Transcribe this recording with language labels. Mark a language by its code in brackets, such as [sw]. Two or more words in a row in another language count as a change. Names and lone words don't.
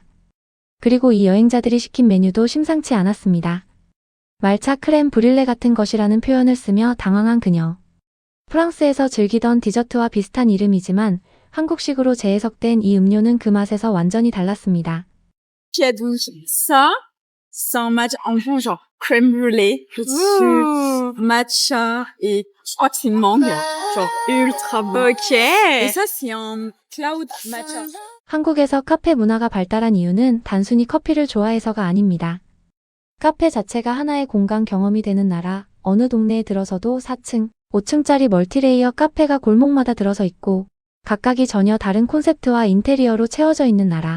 [ko] 그리고 이 여행자들이 시킨 메뉴도 심상치 않았습니다. 말차 크렘 브릴레 같은 것이라는 표현을 쓰며 당황한 그녀. 프랑스에서 즐기던 디저트와 비슷한 이름이지만 한국식으로 재해석된 이 음료는 그 맛에서 완전히 달랐습니다. [fr] Qui a donc ça, c'est un matcha en fond genre crème brûlée dessus, matcha et je crois que c'est une mangue, genre ultra bon. Ok. Et ça c'est un cloud matcha. [ko] 한국에서 카페 문화가 발달한 이유는 단순히 커피를 좋아해서가 아닙니다. 카페 자체가 하나의 공간 경험이 되는 나라, 어느 동네에 들어서도 4층, 5층짜리 멀티레이어 카페가 골목마다 들어서 있고 각각이 전혀 다른 콘셉트와 인테리어로 채워져 있는 나라.